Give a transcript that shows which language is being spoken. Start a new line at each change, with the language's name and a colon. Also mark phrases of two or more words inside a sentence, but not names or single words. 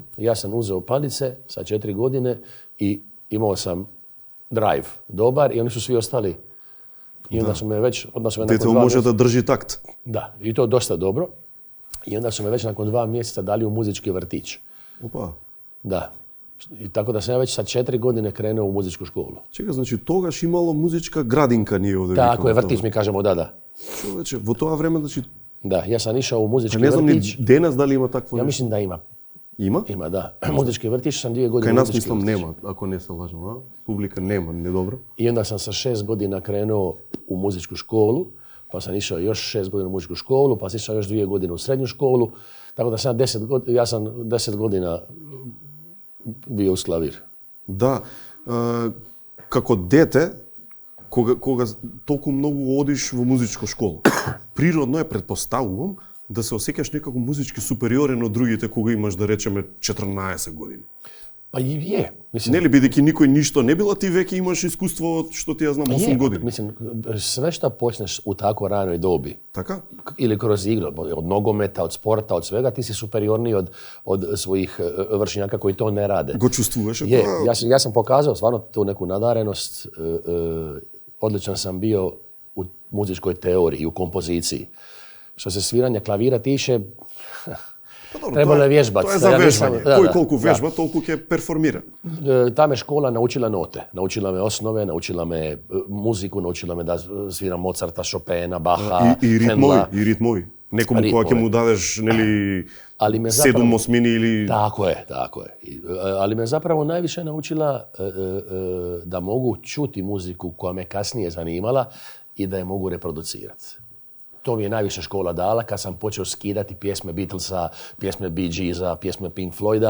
Croatian: Ja sam uzeo palice sa 4 godine i imao sam drive dobar i oni su svi ostali. I onda su me već...
Serbian: Dete može da drži takt.
Croatian: Da, i to dosta dobro. I onda su me već nakon 2 mjeseca dali u muzički vrtić. Opa. Da. I tako da sam ja već sa 4 godine krenuo u muzičku školu.
Macedonian: Чекај, значи тогаш имало музичка градинка ние овде.
Croatian: Tako je, vrtić mi kažemo, da.
Macedonian: Човече, во тоа време, значи...
Croatian: Da, ja sam išao u muzički
Macedonian: Не знам
Croatian: vrtić.
Macedonian: ни денес дали има такво
Croatian: Ja
Macedonian: нешто.
Croatian: mislim da ima.
Macedonian: Има?
Croatian: Ima, da. Muzički vrtić sam 2 godine
Macedonian: Кај
Croatian: u
Macedonian: нас
Croatian: muzički
Macedonian: мислам
Croatian: vrtić.
Macedonian: нема, ако не се лажам, а? Публика нема, не добро.
Croatian: I onda sam sa 6 godina krenuo u muzičku školu, pa sam išao još 6 godina u muzičku školu, pa sam išao još 2 godine u srednju školu, tako da sam 10 godina bio uz klavir.
Macedonian: Да, како дете, кога толку многу одиш во музичка школа, природно е, предпоставувам, да се осеќаш некако музички супериорен од другите кога имаш, да речеме, 14 години.
Croatian: Pa i je. Mislim,
Macedonian: Нели, бидејќи никој ништо не била, ти веќе имаш искуство од, што ти ја знам, 8 години.
Croatian: Mislim, sve što počneš u tako ranoj dobi,
Macedonian: Така?
Croatian: ili kroz igru, od nogometa, od sporta, od svega, ti si superiorniji od svojih vršnjaka koji to ne rade.
Macedonian: Го чувствуваш?
Croatian: Je, ja sam pokazao stvarno tu neku nadarenost, odličan sam bio u muzičkoj teoriji, u kompoziciji. Što se sviranja klavira tiče, trebalo je vježbati.
Macedonian: Тоа е за вежбање. Кој колку вежба, толку ќе перформира.
Croatian: Ta me škola naučila note, naučila me osnove, naučila me muziku, naučila me da sviram Mozarta, Chopina, Baha,
Macedonian: И
Croatian: Händla.
Macedonian: ритмови. Некому кога ќе му дадеш, нели,
Croatian: Ali me
Macedonian: 7 осмини или...
Croatian: Tako je. Ali me zapravo najviše naučila da mogu čuti muziku koja me kasnije zanimala i da je mogu reproducirati. To mi je najviše škola dala kad sam počeo skidati pjesme Beatlesa, pjesme Bee Geesa, pjesme Pink Floyda.